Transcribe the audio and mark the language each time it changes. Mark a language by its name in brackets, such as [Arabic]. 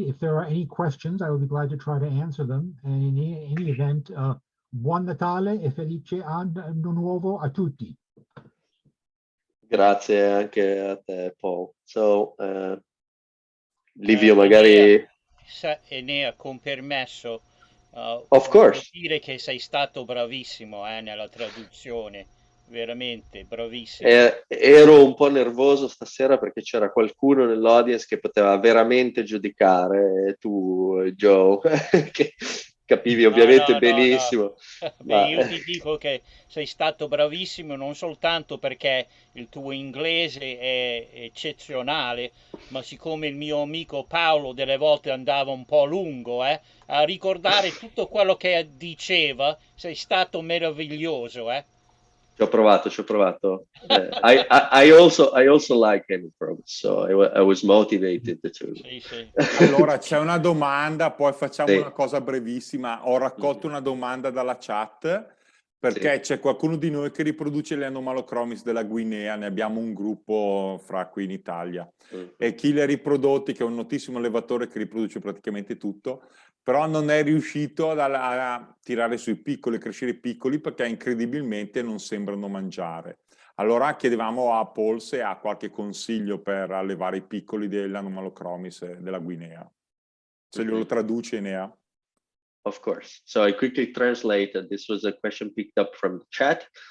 [English] If there are any questions, I will be glad to try to answer them. And in any event, [Italian] buon Natale e felice anno nuovo a tutti. Grazie anche a te, Paul. So, Livio, magari... Enea, con permesso, [English] Of course. [Italian] dire che sei stato bravissimo nella traduzione, veramente bravissimo. Ero un po' nervoso stasera perché c'era qualcuno nell'audience che poteva veramente giudicare, tu, Joe, che capivi ovviamente benissimo. No. Beh, io ti dico che sei stato bravissimo non soltanto perché il tuo inglese è eccezionale, ma siccome il mio amico Paolo delle volte andava un po' lungo a ricordare tutto quello che diceva, sei stato meraviglioso. Ci ho provato. [English] I also like Hemichromis, so I was motivated to. [Italian] Sì. Allora c'è una domanda, poi facciamo Sì. una cosa brevissima. Ho raccolto una domanda dalla chat perché c'è qualcuno di noi che riproduce le Anomalochromis della Guinea, ne abbiamo un gruppo fra qui in Italia. E chi le ha riprodotti, che è un notissimo allevatore che riproduce praticamente tutto, però non è riuscito a tirare sui piccoli, crescere piccoli, perché incredibilmente non sembrano mangiare. Allora chiedevamo a Paul se ha qualche consiglio per allevare i piccoli dell'Anomalochromis della Guinea. Se glielo traduce, Enea. [English] Of course. So I quickly translated. This was a question picked up from the chat.